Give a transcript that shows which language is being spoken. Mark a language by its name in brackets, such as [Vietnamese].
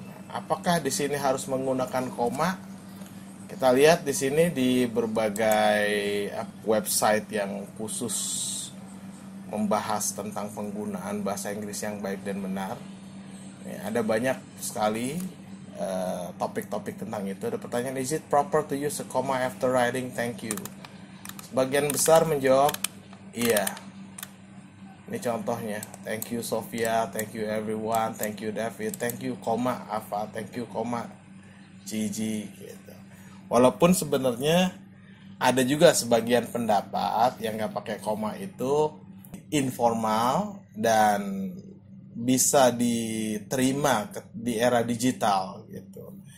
[Indonesian] Apakah di sini harus menggunakan koma? Kita lihat di sini di berbagai website yang khusus membahas tentang penggunaan bahasa Inggris yang baik dan benar. Ya, ada banyak sekali topik-topik tentang itu. Ada pertanyaan, [English] is it proper to use a comma after writing thank you? [Indonesian] Sebagian besar menjawab iya. Ini contohnya, [English] thank you Sofia, thank you everyone, thank you David, [Indonesian] thank you koma Ava, thank you koma Gigi gitu. Walaupun sebenarnya ada juga sebagian pendapat yang nggak pakai koma itu informal dan bisa diterima di era digital gitu.